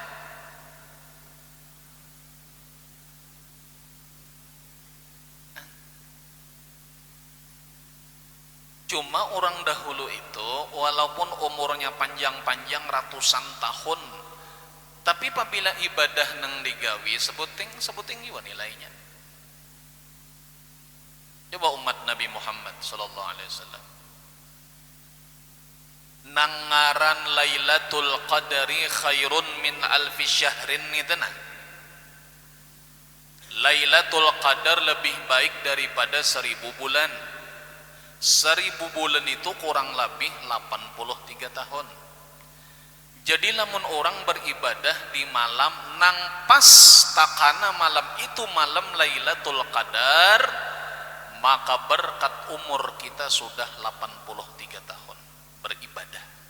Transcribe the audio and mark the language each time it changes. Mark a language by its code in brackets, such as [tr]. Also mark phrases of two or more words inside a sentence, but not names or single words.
[bjn] Cuma orang dahulu itu walaupun umurnya panjang-panjang ratusan tahun, tapi apabila ibadah nang digawi sebuting juga nilainya. Coba umat Nabi Muhammad [ar] صلى الله عليه وسلم [bjn] nang ngaran [ar] ليلة القدر خير من ألف شهر [bjn] nitana. [id] Lailatul Qadar lebih baik daripada 1000 bulan. 1000 bulan itu kurang lebih 83 tahun. [bjn] Jadi lamun orang beribadah di malam nang pas takana malam itu malam Lailatul Qadar, maka berkat umur kita sudah 83 tahun beribadah.